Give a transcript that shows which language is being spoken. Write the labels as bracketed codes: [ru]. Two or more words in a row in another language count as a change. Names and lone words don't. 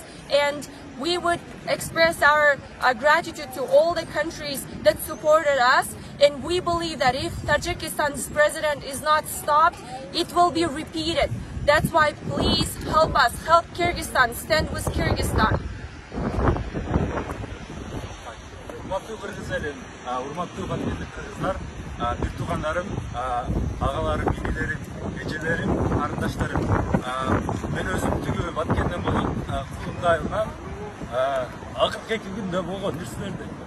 [en] And we would express our gratitude to all the countries that supported us. And we believe that if Tajikistan's president is not stopped, it will be repeated. That's why please help us, help Kyrgyzstan, stand with Kyrgyzstan. [ky] Урматтуу кыргыз элим, урматтуу баткендик кыргыздар, бир туугандарым, агаларым, инелерим, эжелерим, карындаштарым. Мен өзүм тигүү Баткенден болгон Кулунда айылынан акыркы 2 күндө болгон нерселерди.